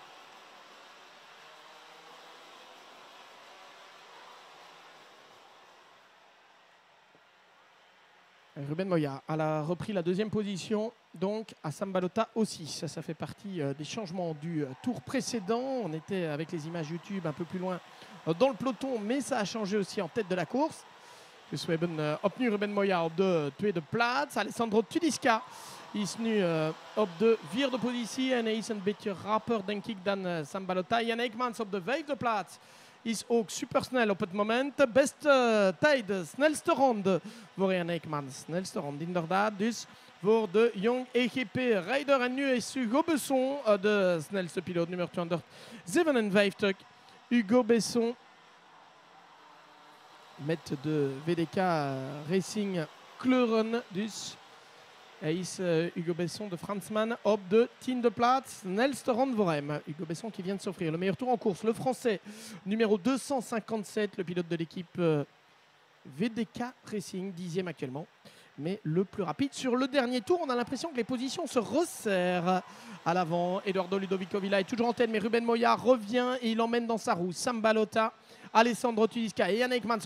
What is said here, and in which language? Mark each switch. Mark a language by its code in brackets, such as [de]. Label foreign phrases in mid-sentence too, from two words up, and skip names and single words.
[fr] Ruben Moya a repris la 2e position, donc à Sam Balota aussi. Ça fait partie des changements du tour précédent. On était avec les images YouTube un peu plus loin dans le peloton, mais ça a changé aussi en tête de la course. [nl] Dus we hebben opnieuw Ruben Moya op de tweede plaats. Alessandro Tudiska is nu op de vierde positie en hij is een beetje rapper denk ik dan Sambalota. Jan Eekmans op de vijfde plaats is ook supersnel op het moment. De beste tijd, de snelste ronde voor Jan Eekmans. Snelste ronde inderdaad. Dus voor de Young EGP-rijder. En nu is Hugo Besson de snelste piloot, nummer 257. Hugo Besson met de VDK Racing kleuren. Dus hij is Hugo Besson de Fransman op de 10e plaats. Snelste ronde voor hem. [fr] Hugo Besson qui vient de s'offrir le meilleur tour en course. Le Français, numéro 257, le pilote de l'équipe VDK Racing, 10e actuellement. Mais le plus rapide sur le dernier tour. On a l'impression que les positions se resserrent à l'avant. Eduardo Ludovico Villa est toujours en tête, mais Ruben Moya revient et il emmène dans sa roue Sambalota, Alessandro Tudiska et Jan Eekmans.